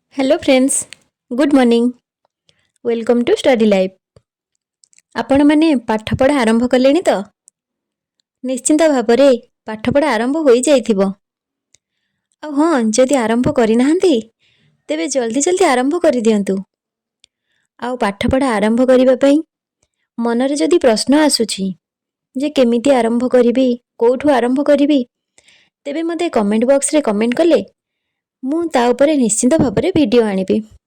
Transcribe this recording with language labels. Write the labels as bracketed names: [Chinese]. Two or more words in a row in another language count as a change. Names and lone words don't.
[English] Hello friends, good morning. Welcome to Study Life. [Odia] ଆପଣ ମାନେ ପାଠପଢ଼ା ଆରମ୍ଭ କଲେଣି ତ ନିଶ୍ଚିନ୍ତ ଭାବରେ ପାଠପଢ଼ା ଆରମ୍ଭ ହୋ ଯାଇଥିବ। ଆ ହଁ, ଯଦି ଆରମ୍ଭ କରି ନାହାନ୍ତି ତେବେ ଜଲଦି ଜଲଦି ଆରମ୍ଭ କର ଦିଅନ୍ତୁ। ଆ ପାଠପଢ଼ା ଆରମ୍ଭ କରିବା ପାଇଁ ମନରେ ଯଦି ପ୍ରଶ୍ନ ଆସୁଛି ଯେ କେମିତି ଆରମ୍ଭ କରିବି, କେଉଁଠୁ ଆରମ୍ଭ କରିବି, ତେବେ ମତେ [English] comment box [Odia] ରେ କମେଣ୍ଟ କଲେ ମୁଁ ତା ଉପରେ ନିଶ୍ଚିନ୍ତ ଭାବରେ ଭିଡିଓ ଆଣିବି।